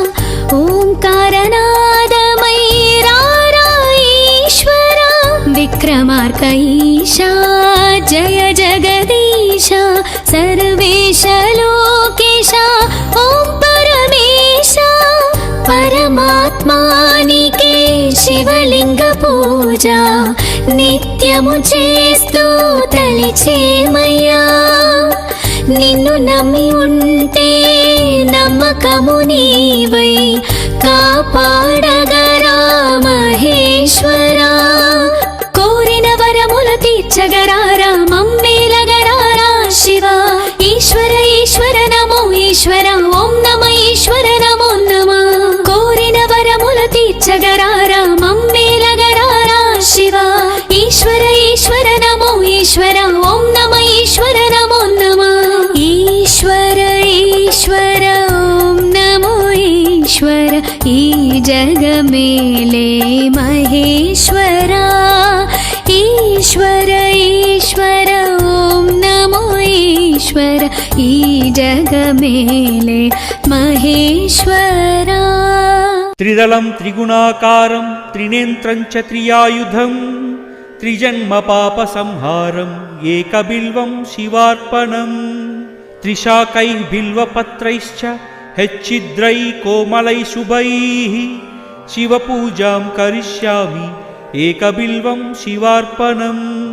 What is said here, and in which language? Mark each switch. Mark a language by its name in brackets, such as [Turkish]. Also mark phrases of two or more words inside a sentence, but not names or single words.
[Sanskrit] ओंकारनादमयीरारा ईश्वरा विक्रमार्क ईशा जय जगदीशा सर्वेश लोकेशा ॐ परमेशा [Telugu] పరమాత్మానికే శివలింగ పూజ నిత్యము చేస్తూ తలిచేమయ్యా నిన్ను నమ్మి ఉంటే నమ్మకము నీవై కాపాడగరా మహేశ్వరా కోరిన వరముల తీర్చగరారా మమ్మేలగరారా శివ ఈశ్వర ఈశ్వర నమో ఈశ్వర ఓం నమ ఈశ్వర నమో నమ కోరిన వరముల తీర్చగరారా మమ్మేలగరారా శివ ఈశ్వర ఈశ్వర నమో ఈశ్వర ఓం నమ ఈశ్వర నమో నమ ఈశ్వర ఈశ్వర ఓం నమో ఈశ్వర ఈ జగ మేలే మహేశ్వరా ఈశ్వర ఈశ్వర ఓం నమో ఈశ్వర ఈ జగ మేలే మహేశ్వరా। [Sanskrit] त्रिदलं त्रिगुणाकारं त्रिनेत्रं च त्रियायुधं त्रिजन्म पापसंहारम् एकबिल्वं शिवार्पणम् त्रिशाकैः बिल्वपत्रैश्च हेच्छिद्रैः कोमलैः शुभैः शिवपूजां करिष्यामि एकबिल्वं शिवार्पणम्